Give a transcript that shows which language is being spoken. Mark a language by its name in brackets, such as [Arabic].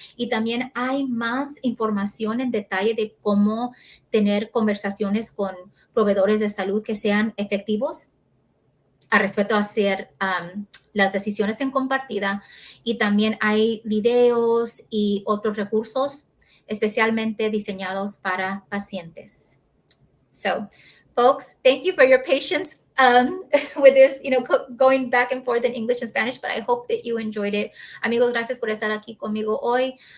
[Spanish] Y también hay más información en detalle de cómo tener conversaciones con proveedores de salud que sean efectivos a respecto a hacer las decisiones en compartida. Y también hay videos y otros recursos especialmente diseñados para pacientes. [English] So, folks, thank you for your patience with this, going back and forth in English and Spanish, but I hope that you enjoyed it. [Spanish] Amigos, gracias por estar aquí conmigo hoy.